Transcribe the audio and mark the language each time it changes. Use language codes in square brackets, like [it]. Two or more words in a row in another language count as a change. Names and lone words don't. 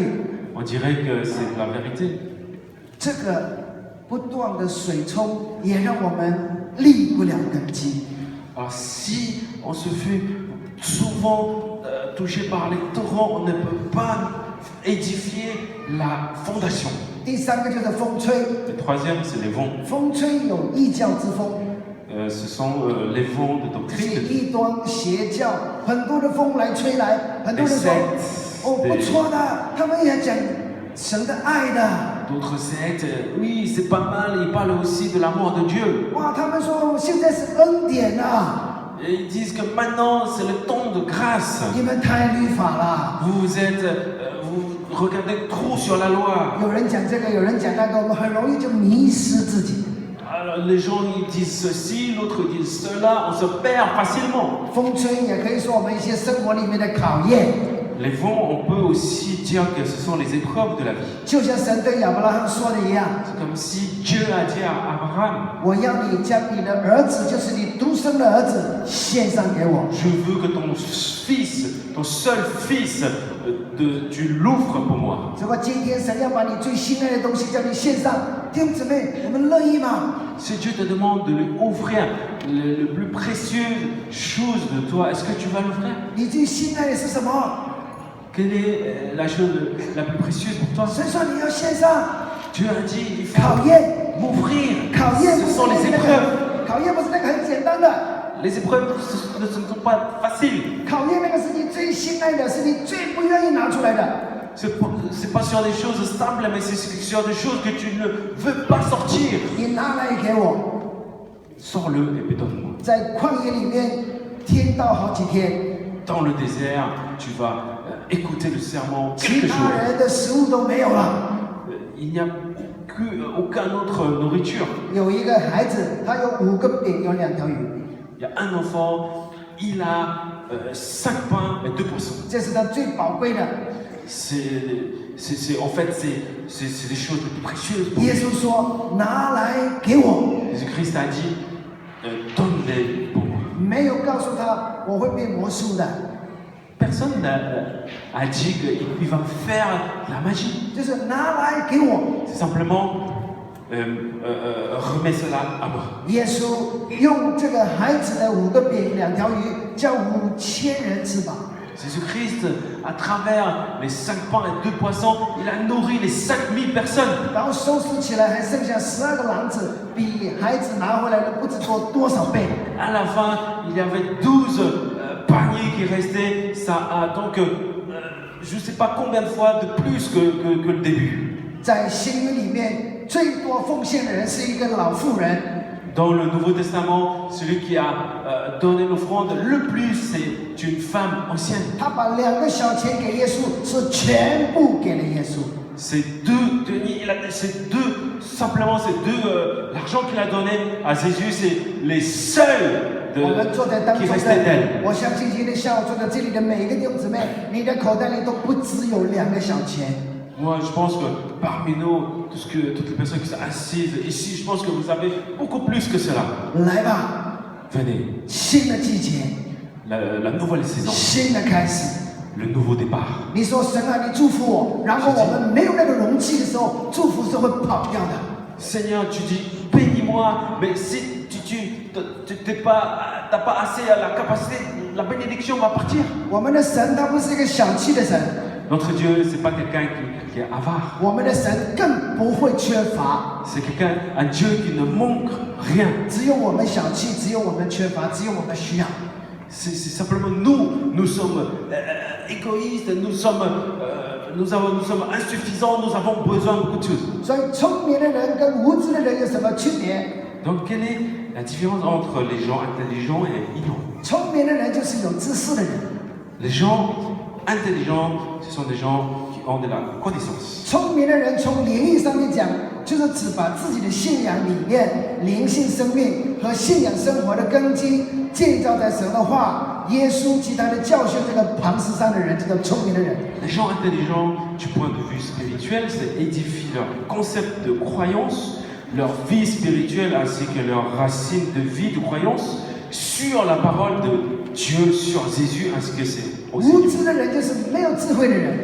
[fr] on dirait que c'est la vérité. [zh] 这个不断的水冲也让我们立不了根基。 [fr] Alors si on se fait souvent touché par les torrents, on ne peut pas édifier la fondation. [zh] 第三个就是风吹， [fr] Le troisième, c'est les vents. [zh] 风吹有异教之风， [fr] Ce sont les vents de [zh] 这些 [fr] doctrine. [zh] 异端邪教，很多的风来吹来，很多人说 [fr] Exact. [zh] 哦不错的，他们也讲神的爱的。 [fr] D'autres sectes, oui, c'est pas mal, ils parlent aussi de l'amour de Dieu. [zh] 哇，他们说现在是恩典啊， [fr] Et ils disent que maintenant, c'est le temps de grâce. [zh] 你们太律法了。 [fr] Vous regardez trop sur la loi. [zh] 有人讲这个，有人讲那个，我们很容易就迷失自己。 [fr] Alors, les gens ils disent ceci, l'autre ils disent cela, on se perd facilement. [zh] 风吹也可以说我们一些生活里面的考验。 [fr] Les vents, on peut aussi dire que ce sont les épreuves de la vie. [zh] 就像神对亚伯拉罕说的一样， [fr] C'est comme si Dieu a dit à Abraham, [zh] 我要你将你的儿子，就是你独生的儿子，献上给我。 [fr] je veux que ton fils, ton seul fils, tu l'offres pour moi. [zh] 如果今天神要把你最心爱的东西叫你献上，弟兄姊妹，我们乐意吗？ [fr] Si Dieu te demande de lui offrir le plus précieux chose de toi, est-ce que tu vas l'offrir? [zh] 你最心爱的是什么？ [fr] Quelle est la chose la plus précieuse pour toi? [zh] 神说你要献上。 [fr] Dieu a dit, il faut [zh] 考验， [fr] m'offrir. [zh] 考验 [fr] Ce [zh] 不 [fr] sont [zh] 是 [fr] les [zh] 那 [fr] épreuves. [zh] 个，考验不是那个很简单的， [fr] Les épreuves ne sont pas faciles. [zh] 考验那个是你最心爱的，是你最不愿意拿出来的。 [fr] C'est pas sur des choses simples, mais c'est sur des choses que tu ne veux pas sortir. [zh] 你拿来给我， [fr] Sors-le et puis donne-moi. [zh] 在旷野里面天道好几天， [fr] Dans le désert, tu vas écouter le serment [zh] 其 [fr] quelques [zh] 他 [fr] jours. [zh] 人的食物都没有了。 [fr] Il n'y a aucune autre nourriture. [zh] 有一个孩子，他有5个饼，有2条鱼， [fr] Il y a un enfant, il a 5 pains et 2 poissons. [zh] 这是他最宝贵的。 [fr] En fait, c'est des choses les plus précieuses pour [zh] 耶 [fr] lui. [zh] 稣说：“拿来给我。 [fr] Jésus-Christ a dit, donne-les pour moi. » ” [zh] 没有告诉他我会变魔术的， [fr] Personne n'a dit qu'il va faire la magie. [zh] 就是拿来给我。 [fr] C'est simplement remets cela à moi. [zh] 耶稣用这个孩子的5个饼、2条鱼，叫5000人吃饱。 [fr] Jésus-Christ, à travers les 5 pains et 2 poissons, il a nourri les 5000 personnes. [zh] 然后收拾起来还剩下12个篮子，比孩子拿回来的不知多少倍。 [fr] À la fin, il y avait 12 paniers qui restaient. Je ne sais pas combien de fois de plus que le début. [zh] 在新约里面，最多奉献的人是一个老妇人。 [fr] Dans le Nouveau Testament, celui qui a donné l'offrande le plus, c'est une femme ancienne. [zh] 他把2个小钱给耶稣，是全部给了耶稣。 [fr] Ces 2 deniers, simplement ces 2, l'argent qu'il a donné à Jésus, c'est les seuls [zh] 我们坐在当 [fr] qui [zh] 中 [fr] restaient [zh] 的， [fr] d'elle. [zh] 我相信今天下午坐在这里的每一个弟兄姊妹，你的口袋里都不只有2个小钱。 [fr] Moi, je pense que parmi nous, toutes les personnes qui sont assises ici, je pense que vous avez beaucoup plus que cela. [zh] 来吧， [fr] Venez, [zh] 新的季节， [fr] la nouvelle saison, [zh] 新的开始。 [fr] le nouveau départ. [zh] 你说神啊，你祝福我，然后我们没有那个容器的时候，祝福是会跑掉的。 [fr] Seigneur, tu dis bénis-moi, mais si tu n'as pas assez la capacité, la bénédiction va partir. [zh] 我们的神他不是一个小气的神， [fr] Notre Dieu, c'est pas quelqu'un qui est avare. [zh] 我们的神更不会缺乏。 [fr] C'est un Dieu qui ne manque rien. [zh] 只有我们小气，只有我们缺乏，只有我们需要。 [fr] C'est simplement nous sommes égoïstes, nous sommes insuffisants, nous avons besoin de beaucoup de choses. [zh] 所以聪明的人跟无知的人有什么区别？ [fr] Donc quelle est la différence entre les gens intelligents et ignorants? [zh] 聪明的人就是有知识的人， [fr] Les gens intelligents, ce sont des gens qui ont de la connaissance. [zh] 聪明的人从灵意上面讲，就是只把自己的信仰理念、灵性生命和信仰生活的根基建造在神的话、耶稣及他的教训这个磐石上的人，叫做聪明的人。 [fr] Les gens intelligents, du point de vue spirituel, c'est édifier leur concept de croyance, leur vie spirituelle ainsi que leurs racines de vie de croyance sur la parole de Dieu, sur Jésus ainsi que c'est au [zh] 无 [fr] Seigneur. [zh] 知的人就是没有智慧的人。